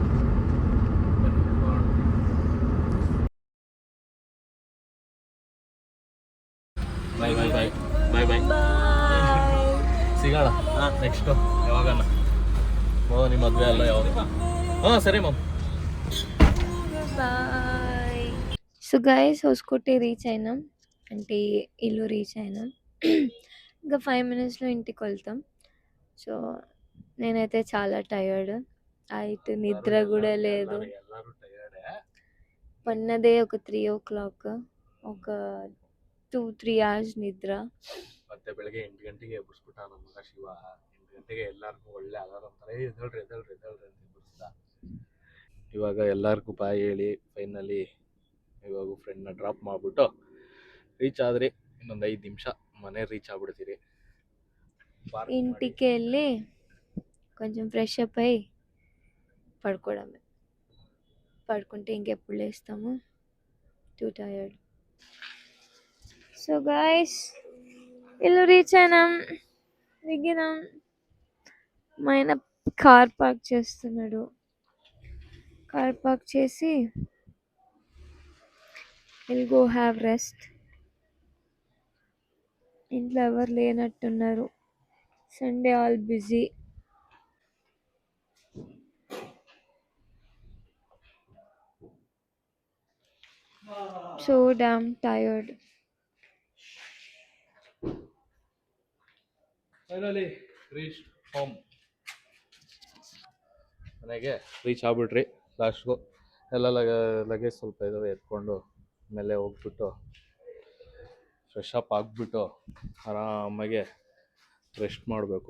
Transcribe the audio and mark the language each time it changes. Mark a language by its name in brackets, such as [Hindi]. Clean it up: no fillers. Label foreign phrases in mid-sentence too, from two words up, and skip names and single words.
[Kannada] ಬನ್ನಿ ಹೋಗೋಣ. ಬಾಯ್ ಬಾಯ್ ಬಾಯ್ ಬಾಯ್ ಬಾಯ್. ಸಿಗೋಣ ನೆಕ್ಸ್ಟು ಯಾವಾಗನ. ನಿಮ್ಮ ಮದುವೆ ಅಲ್ಲ ಯಾವಾಗ? ಹಾಂ ಸರಿ ಮ್ಯಾಮ್. [Telugu] బాయ్. సో గైస్ హౌస్కోటే రీచ్ అయినాం, అంటే ఇల్లు రీచ్ అయినాం. ఇంకా 5 minutesలో ఇంటికి వెళ్తాం. సో నేనైతే చాలా టయర్డ్, అయితే నిద్ర కూడా లేదు. [Kannada] ಎಲ್ಲರೂ ಟಯರ್ಡೇ. [Telugu] పన్నదే ఒక 3 o'clock, ఒక 2-3 hours ನಿದ್ರ. [Kannada] ಮತ್ತೆ ಬೆಳಗ್ಗೆ 8 ಗಂಟೆಗೆ ಎಬ್ಬಿಸ್ಬಿಟ್ಟ ನಮ್ಮ ಮಗ ಶಿವ. 8 ಗಂಟೆಗೆ ಎಲ್ಲರಿಗೂ ಒಳ್ಳೆ ಅಲಾರಾಮ್ ಥರ ಎದ್ದೇಳ್ರಿ ಎದ್ದೇಳ್ರಿ ಎದ್ದೇಳ್ರಿ ಅಂತ ಎಬ್ಬಿಸ್ದ. ಇವಾಗ ಎಲ್ಲರಿಗೂ ಬಾಯ್ ಹೇಳಿ ಫೈನಲಿ ಇವಾಗ ಫ್ರೆಂಡ್ನ ಡ್ರಾಪ್ ಮಾಡಿಬಿಟ್ಟು ರೀಚ್ ಆದ್ರಿ. ಇನ್ನೊಂದು 5 ನಿಮಿಷ ಮನೆ ರೀಚ್ ಆಗ್ಬಿಡ್ತೀರಿ. [Telugu] ఇంటికి వెళ్ళి కొంచెం [English] fresh up [Telugu] అయ్యి పడుకోవడమే. పడుకుంటే ఇంకెప్పుడు లేస్తాము, [English] too tired. [Telugu] సో గైస్ ఇల్లు రీచ్ అయినాం, దిగినాం. మా ఆయన కార్ పార్క్ చేస్తున్నాడు. కార్ పార్క్ చేసి [English] will go have rest. [Telugu] ఇంట్లో ఎవరు లేనట్టున్నారు, [English] Sunday all busy. So damn tired. finally reach home. [Kannada] ಮನೆಗೆ ರೀಚ್ ಆಗ್ಬಿಟ್ರಿ ಲಾಸ್ಟ್ಗೂ. ಎಲ್ಲ ಲಗೇಜ್ ಸ್ವಲ್ಪ ಇದಾವೆ, ಎತ್ಕೊಂಡು ಮೇಲೆ ಹೋಗ್ಬಿಟ್ಟು [English] fresh up [Kannada] ಆಗಿಬಿಟ್ಟು ಆರಾಮಾಗೆ ರೆಸ್ಟ್ ಮಾಡಬೇಕು.